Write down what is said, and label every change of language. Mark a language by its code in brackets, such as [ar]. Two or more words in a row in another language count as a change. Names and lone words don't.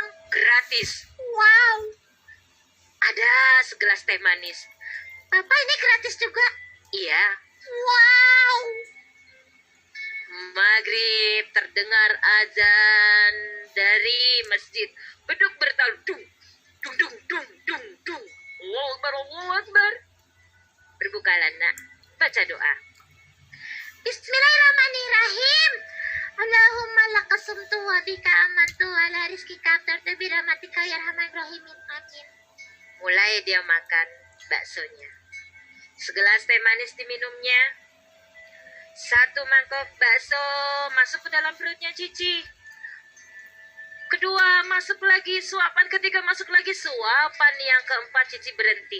[id] Gratis. Wow. Ada segelas teh manis. Bapak, ini gratis juga? Iya. Wow. Maghrib, terdengar azan dari masjid. Beduk bertalu, dung, dung, dung, dung, dung, dung. [ar] الله أكبر، الله أكبر. [id] Berbukalah, nak. Baca doa. [ar] بسم الله الرحمن الرحيم. اللهم لك صمت وبك آمنت على رزقك أفطرت برحمتك يا أرحم الراحمين. [id] Amin. Mulai dia makan baksonya. Segelas teh manis diminumnya. Satu mangkok bakso masuk ke dalam perutnya Cici. Kedua masuk lagi suapan, ketiga masuk lagi suapan, yang keempat Cici berhenti.